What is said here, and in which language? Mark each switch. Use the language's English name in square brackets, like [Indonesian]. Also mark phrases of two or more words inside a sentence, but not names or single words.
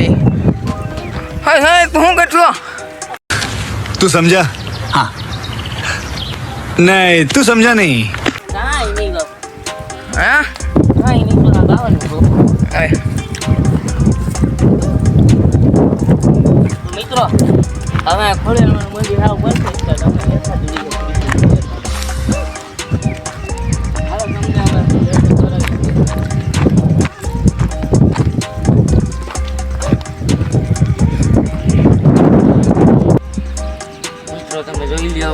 [Gujarati] હાય હાય હું કરશો? [Hindi] तू समझा? हाँ. नहीं तू समझा नहीं. [Gujarati] કાંઈ નહીં ગો. હા કાંઈ નહીં તો ગાવાનું બહુ. મિત્રો હવે ખોડિયારનું મંદિર આવ બનશે તો તમે એકા જુદી હાલો તમને હવે તમે જોઈ લ્યો.